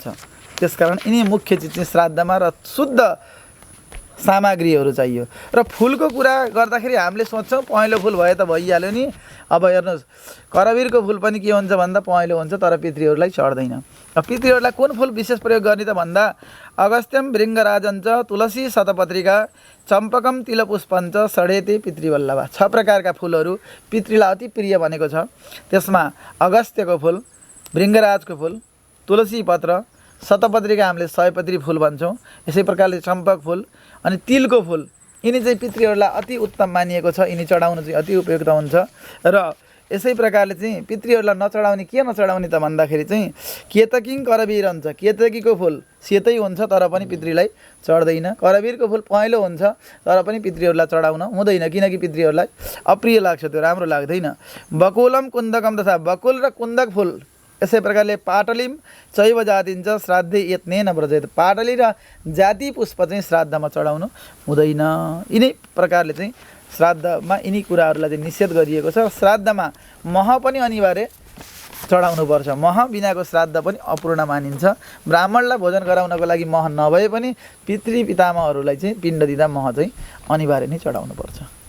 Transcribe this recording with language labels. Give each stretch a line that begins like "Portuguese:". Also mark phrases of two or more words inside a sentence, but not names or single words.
Nepali: त्यसकारण यिनी मुख्य चिज चाहिँ श्राद्धमा र शुद्ध सामग्रीहरू चाहियो। र फुलको कुरा गर्दाखेरि हामीले सोच्छौँ पहेँलो फुल भए त भइहाल्यो नि। अब हेर्नुहोस् करवीरको फुल पनि के हुन्छ भन्दा पहेँलो हुन्छ, तर पितृहरूलाई चढ्दैन। अब पितृहरूलाई कुन फुल विशेष प्रयोग गर्ने त भन्दा
Sanskrit: अगस्त्यम भृङ्गराजञ्च तुलसी शतपत्रिका चम्पकम तिलपुष्पञ्च षडेते पितृवल्लभा।
Nepali: 6 प्रकारका फुलहरू पितृलाई अति प्रिय भनेको छ। त्यसमा अगस्त्यको फुल, भृङ्गराजको फुल, तुलसी पत्र, शतपत्रिका हामीले सयपत्री फुल भन्छौँ, यसै प्रकारले चम्पक फुल अनि तिलको फुल, यिनी चाहिँ पितृहरूलाई अति उत्तम मानिएको छ। यिनी चढाउन चाहिँ अति उपयुक्त हुन्छ। र यसै प्रकारले चाहिँ पितृहरूलाई नचढाउने के नचढाउने त भन्दाखेरि चाहिँ
Sanskrit: केतकिङ करवीर
Nepali: हुन्छ। केतकीको फुल सेतै हुन्छ तर पनि पितृलाई चढ्दैन। करवीरको फुल पहेँलो हुन्छ तर पनि पितृहरूलाई चढाउन हुँदैन, किनकि पितृहरूलाई अप्रिय लाग्छ, त्यो राम्रो लाग्दैन।
Sanskrit: बकुलम कुन्दकम तथा
Nepali: बकुल र कुन्दक फुल, यसै प्रकारले
Sanskrit: पाटलिम चैव जातिन्छ श्राद्धे यत्नेन व्रजेत।
Nepali: पाटली र जाति पुष्प चाहिँ श्राद्धमा चढाउनु हुँदैन। यिनै प्रकारले चाहिँ श्राद्धमा यिनी कुराहरूलाई चाहिँ निषेध गरिएको छ। श्राद्धमा मह पनि अनिवार्य चढाउनुपर्छ। मह बिनाको श्राद्ध पनि अपूर्ण मानिन्छ। ब्राह्मणलाई भोजन गराउनको लागि मह नभए पनि पितृ पितामहहरूलाई चाहिँ पिण्ड दिँदा मह चाहिँ अनिवार्य नै चढाउनुपर्छ।